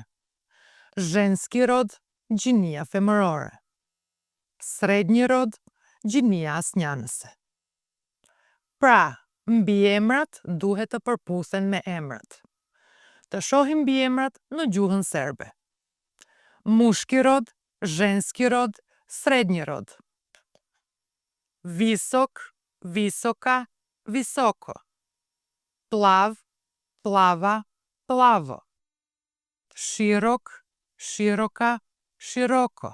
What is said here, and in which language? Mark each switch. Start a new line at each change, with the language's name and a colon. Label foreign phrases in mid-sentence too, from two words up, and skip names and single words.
Serbian: Zhenski rod,
Albanian: gjinia femërore.
Serbian: Srednji rod,
Albanian: gjinia asnjanëse. Pra, mbiemrat duhet të përputhen me emrat. Të shohim mbiemrat në gjuhën serbe.
Serbian: Mushki rod, zhenski rod, srednji rod. Visok, visoka, visoko. Plav, plava, plavo. Shirok, shiroka, shiroko.